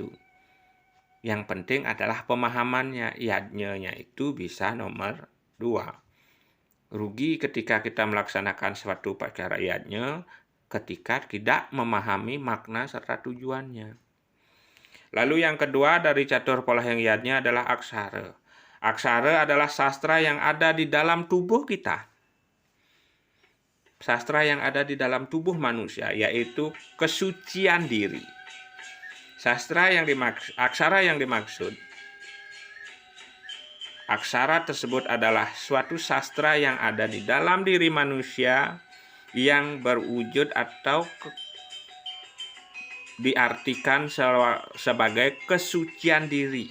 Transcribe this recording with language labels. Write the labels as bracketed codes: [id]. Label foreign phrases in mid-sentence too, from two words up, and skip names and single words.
[id] Yang penting adalah pemahamannya. Yadnya itu bisa nomor 2. Rugi ketika kita melaksanakan suatu upacara yadnya ketika tidak memahami makna serta tujuannya. Lalu yang kedua dari Catur Polahing yadnya adalah aksara. Aksara adalah sastra yang ada di dalam tubuh kita. Sastra yang ada di dalam tubuh manusia, yaitu kesucian diri. Aksara yang dimaksud, aksara tersebut adalah suatu sastra yang ada di dalam diri manusia yang berwujud atau diartikan sebagai kesucian diri.